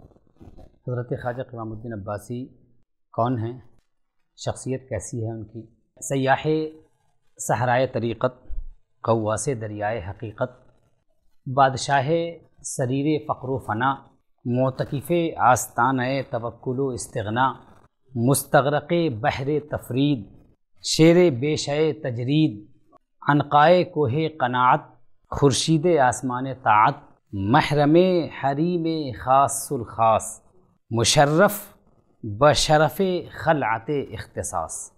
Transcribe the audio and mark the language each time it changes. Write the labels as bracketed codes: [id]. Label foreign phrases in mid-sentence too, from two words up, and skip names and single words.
[ur] حضرت خواجہ قوام الدین عباسی کون ہیں، شخصیت کیسی ہے ان کی؟ [fa] سیاح صحرائے طریقت، غواص دریائے حقیقت، بادشاہ سریر فقر و فنا، معتکف آستانہ توکل و استغنا، مستغرق بحر تفرید، شیر بیشہ تجرید، عنقائے کوہ قناعت، خورشید آسمان طاعت، محرم حریم خاص الخاص، مشرف بشرف خلعت اختصاص۔